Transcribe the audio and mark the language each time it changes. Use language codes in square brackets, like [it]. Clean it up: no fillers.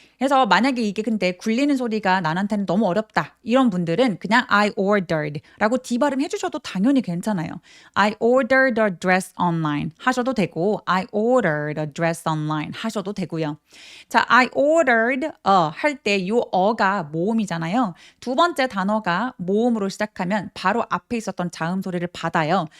[ko] 그래서 만약에 이게 근데 굴리는 소리가 나한테는 너무 어렵다. 이런 분들은 그냥 I ordered 라고 D 발음 해주셔도 당연히 괜찮아요. [en] I ordered a dress online 하셔도 되고 I ordered a dress online 하셔도 되고요. [ko] 자, I ordered 할 때 이 어가 모음이잖아요. 두 번째 단어가 모음으로 시작하면 바로 앞에 있었던 자음 소리를 받아요.